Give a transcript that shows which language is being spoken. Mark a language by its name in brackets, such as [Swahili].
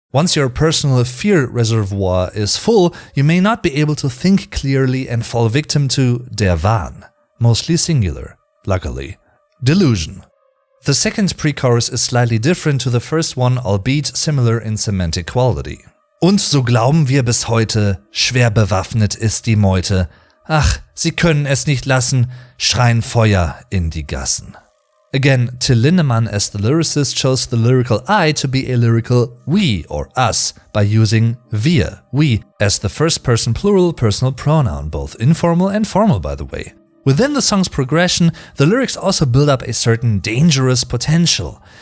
[English] Once your personal fear reservoir is full, you may not be able to think clearly and fall victim to der Wahn, mostly singular, luckily, delusion. The second pre-chorus is slightly different to the first one, albeit similar in semantic quality. [German] Und so glauben wir bis heute, schwer bewaffnet ist die Meute. Ach, sie können es nicht lassen, schreien Feuer in die Gassen. [English] Again, Till Lindemann as the lyricist chose the lyrical I to be a lyrical we or us by using wir, we, as the first person plural personal pronoun, both informal and formal by the way. Within the song's progression, the lyrics also build up a certain dangerous potential.